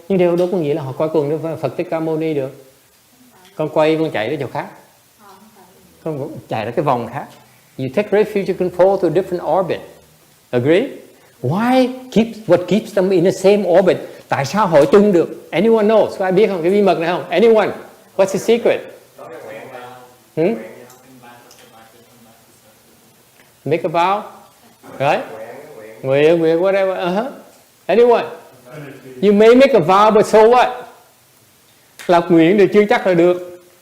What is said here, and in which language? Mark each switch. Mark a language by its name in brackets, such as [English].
[Vietnamese] Nhưng điều đó có nghĩa là họ quay cuồng với Phật Thích Ca Mâu Ni được. Con quay, con chạy đến chỗ khác. Con chạy ra cái vòng khác. [English] You take refuge, you can fall to a different orbit. Agree? Why? What keeps them in the same orbit? [Vietnamese] Tại sao hội chung được? [English] Anyone knows? [Vietnamese] Có ai biết không? Cái bí mật này không? [English] Anyone? What's the secret? Make a vow? Right? Nguyện, whatever. Anyone? You may make a vow, but so what? [Vietnamese] Lập nguyện thì chưa chắc là được.